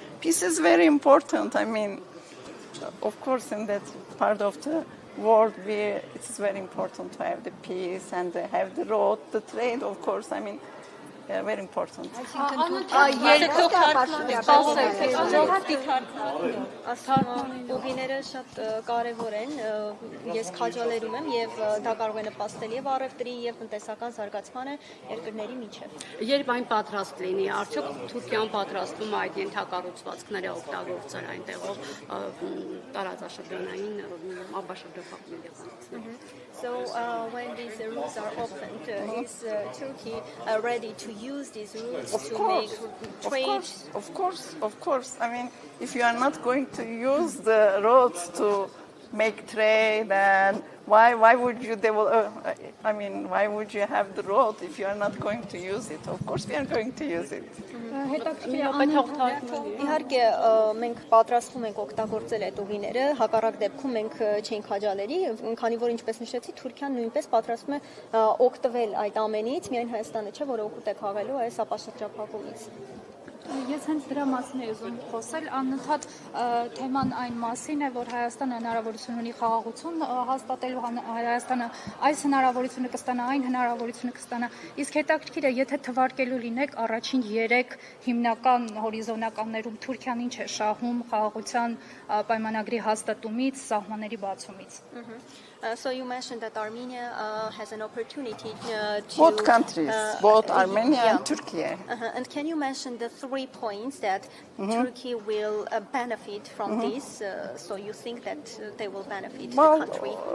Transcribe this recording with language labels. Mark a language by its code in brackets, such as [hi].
[en] Peace is very important. I mean, of course, in that part of the world, it's very important to have the peace and have the road, the trade, of course. I mean, very important. [hy] Ուղիները շատ կարևոր են, ես քաջալերում եմ եւ դա կարող է նպաստել եւ առևտրի եւ տնտեսական զարգացմանը երկրների միջեւ։ Երբ այն պատրաստ լինի, արդյոք Թուրքիան պատրաստվում է այդ ենթակառուցվածքները օգտագործել այնտեղով տարածաշրջանային ապաշրջափակման իրականացնել։ [en] So when these routes are opened, is Turkey ready to use these routes make trade? Of course. I mean, if you are not going to use the roads to make trade, then why would you develop? I mean, why would you have the road if you are not going to use it? Of course, we are going to use it. [hy] Իհարկե մենք պատրաստվում ենք օգտագործել այդ ուղիները, հակառակ դեպքում մենք չենք հաջալերի, քանի որ ինչպես նշեցի, Թուրքիան նույնպես պատրաստվում է օգտվել այդ ամենից, միայն Հայաստանը չէ, որը օգուտ է քաղելու այս ապաշրջափակումից։ Ես հենց դրա մասին եմ ուզում խոսել, անընդհատ թեման այն մասին է, որ Հայաստանը հնարավորություն ունի խաղաղություն հաստատելու, Հայաստանը այս հնարավորությունը կստանա, այն հնարավորությունը կստանա, իսկ հետաքրքիր է, եթե թվարկելու լինեք առաջին 3 հիմնական հորիզոնականներում Թուրքիան ինչ է շահում խաղաղության պայմանագրի հաստատումից, սահմանների բացումից։ [en] So you mentioned that Armenia has an opportunity to both countries, both Armenia and Turkey. And can you mention the 3 points that Turkey will benefit from this? So you think that they will benefit the country?